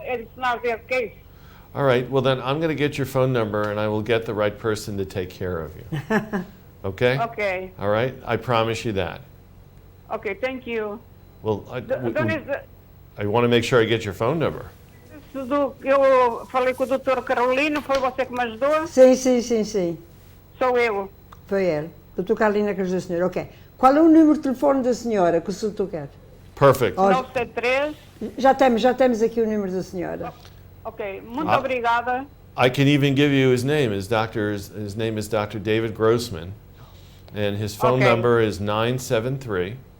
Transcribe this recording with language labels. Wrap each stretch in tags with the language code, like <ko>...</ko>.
<en>It's not their case. All right, well then I'm going to get your phone number and I will get the right person to take care of you. Okay? Okay. All right, I promise you that. Okay. Thank you. Well,</en> <pt>Dona</pt> <en>I want to make sure I get your phone number.</en> <pt>Eu falei com o Dr. Carolino, foi você que me ajudou? Sim. Sou eu. Foi ele. Doutor Carolina que ajudou a senhora. Ok. Qual é o número de telefone da senhora que o senhor quer?</pt> <en>Perfect. Oh, 973.</en> <pt>já temos aqui o número da senhora. Ok. Muito obrigada.</pt> <en>I can even give you his name. His name is Dr. David Grossman, and his phone number is 973</en>